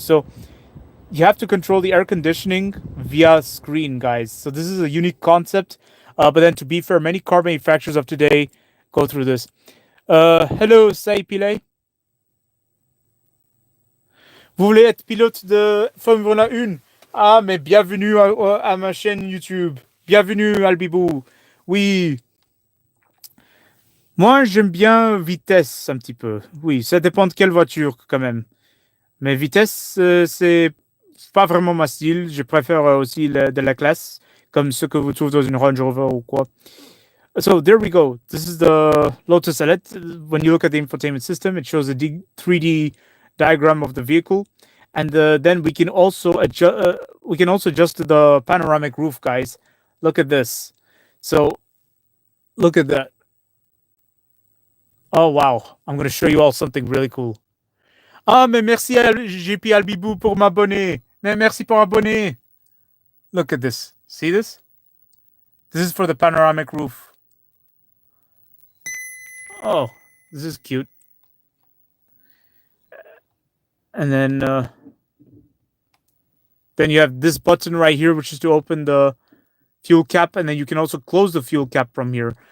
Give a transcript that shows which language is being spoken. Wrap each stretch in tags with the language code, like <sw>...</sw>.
<en>So you have to control the air conditioning via screen, guys. So this is a unique concept. But then to be fair, many car manufacturers of today go through this. Hello, Saipile.</en> <fr>Vous voulez être pilote de Formule 1? Ah, mais bienvenue à ma chaîne YouTube. Bienvenue, Albibou. Oui. Moi, j'aime bien vitesse un petit peu. Oui, ça dépend de quelle voiture quand même. Mais vitesse, c'est pas vraiment ma style. Je préfère aussi de la classe, comme ce que vous trouvez dans une Range Rover ou quoi.</fr> <en>So there we go. This is the Lotus Eletre. When you look at the infotainment system, it shows a 3D diagram of the vehicle, and then we can also adjust. We can also adjust the panoramic roof, guys. Look at this. So look at that. Oh wow! I'm gonna show you all something really cool.</en> <fr>Ah, mais merci à JP Albibou pour m'abonner. Mais merci pour abonner.</fr> <en>Look at this. See this? This is for the panoramic roof. Oh, this is cute. And then you have this button right here, which is to open the fuel cap, and then you can also close the fuel cap from here.</en>